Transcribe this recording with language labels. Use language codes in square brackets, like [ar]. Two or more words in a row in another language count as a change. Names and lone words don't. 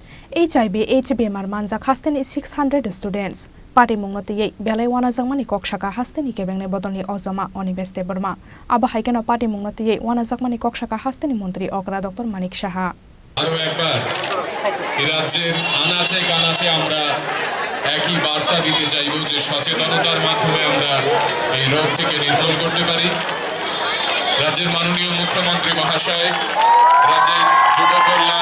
[trp] HIV AIDS Bemar Manjak Hasteni 600 students. Party Mungati Belai Wanajakmani Sakha Hasteni Kebengne Bodoni Ozama Animesh Debbarma. Aba Haikena Party Mungati Wanajakmani Sakha Hasteni Mantri Okra Dr. Manik Sakha. [bn] আরো একবার রাজ্যের আনাচে কানাচে আমরা একই বার্তা দিতে চাইব যে সচেতনতার মাধ্যমে আমরা এই রোগ থেকে নির্মূল করতে পারি। রাজ্যের মাননীয় মুখ্যমন্ত্রী মহাশয় রাজ্যের যুব কল্যাণ